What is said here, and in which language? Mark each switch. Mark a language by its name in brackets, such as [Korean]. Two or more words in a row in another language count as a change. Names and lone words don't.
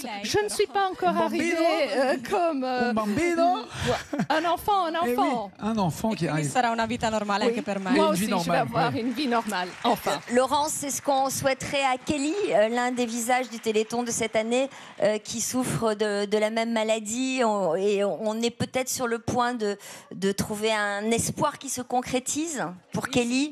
[French] Je ne suis pas encore arrivée comme [Italian] Un bambino? [French] un enfant. Eh oui, un enfant qui [Italian] Quindi [French] arrive. [Italian] sarà una vita normale [French] Oui. [Italian] anche per me. [French] Moi Une aussi, vie je vais normale, avoir ouais. une vie normale, enfin. Laurence, c'est ce qu'on souhaiterait à Kelly, l'un des visages du Téléthon de cette année, qui souffre de la même maladie. Et on est peut-être sur le point de trouver un espoir qui se concrétise pour Kelly.